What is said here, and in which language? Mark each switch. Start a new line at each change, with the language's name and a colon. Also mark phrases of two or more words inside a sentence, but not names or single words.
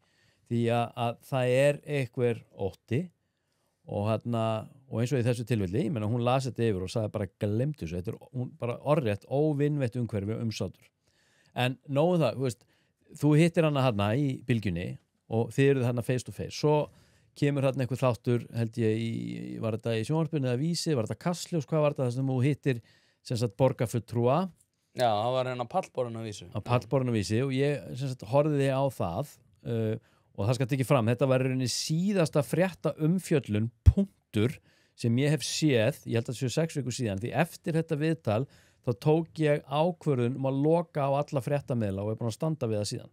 Icelandic: Því að það er einhver ótti og eins og í þessu tilfelli, ég meina hún las þetta yfir og sagði bara glemdu þessu, þetta er hún bara orðrétt óvinnveitt umhverfi umsátur. En nógu það, þú hittir hana í bylgjunni og þið eruð hana
English: face to face,
Icelandic: svo kemur einhver þáttur, held ég, var þetta í sjónvarpinu eða vísi, var þetta Kastljós, hvað var þetta sem þú hittir sem sagt borgarfulltrúa? Já, það var hérna pallborun að vísu. Á pallborun að vísi og ég sem sagt horfði á það og það skal tekið fram, þetta var rauninni síðasta frétta umfjöllun punktur sem ég hef séð, ég held að það séu 6 vikur síðan, því eftir þetta viðtal þá tók ég ákvörðun að loka á alla fréttamiðla og er búin að standa við það síðan.